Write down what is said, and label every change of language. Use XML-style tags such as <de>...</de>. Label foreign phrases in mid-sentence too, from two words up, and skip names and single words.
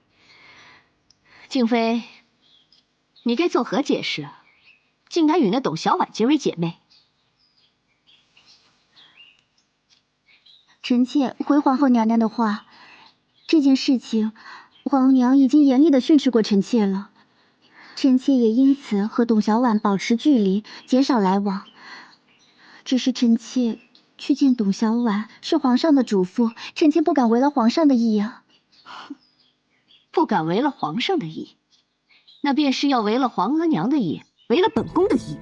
<zh>靜妃，你該作何解釋？竟敢與那董小宛結為姐妹？臣妾回皇後娘娘的話，這件事情，皇娘已經嚴厲地訓斥過臣妾了，臣妾也因此和董小宛保持距離，減少來往。只是臣妾去見董小宛是皇上的囑咐，臣妾不敢違了皇上的意啊。不敢违了皇上的意，那便是要违了皇额娘的意，违了本宫的意。</zh>